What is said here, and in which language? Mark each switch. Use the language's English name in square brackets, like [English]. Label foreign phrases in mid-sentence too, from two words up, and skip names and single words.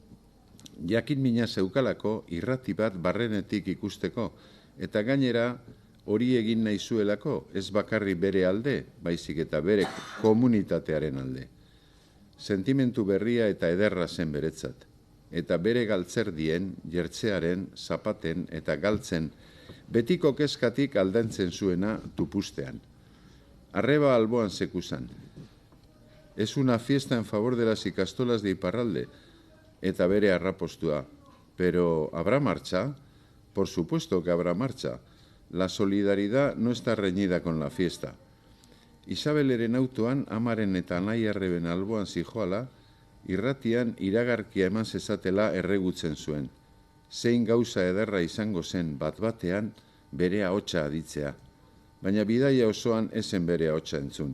[Basque] Jakin mina zeukalako irrati bat barrenetik ikusteko, eta gainera hori egin nahi zuelako, ez bakarri bere alde, baizik eta bere komunitatearen alde. Sentimentu berria eta ederra zen beretzat, eta bere galtzerdien, jertzearen, zapaten eta galtzen, betiko kezkatik aldantzen zuena tupustean. Arreba alboan sekuzan. [Spanish] Es una fiesta en favor de las ikastolas de Iparralde, [Basque] eta bere arrapostua. [Spanish] Pero, ¿habrá marcha? Por supuesto que habrá marcha. La solidaridad no está reñida con la fiesta. [Basque] Isabeleren autoan, amaren eta anai arreben alboan zijoala, irratian iragarkia eman zezatela erregutzen zuen. Zein gauza ederra izango zen bat-batean bere ahotsa aditzea. Baina bidaia osoan ezen bere ahotsa entzun.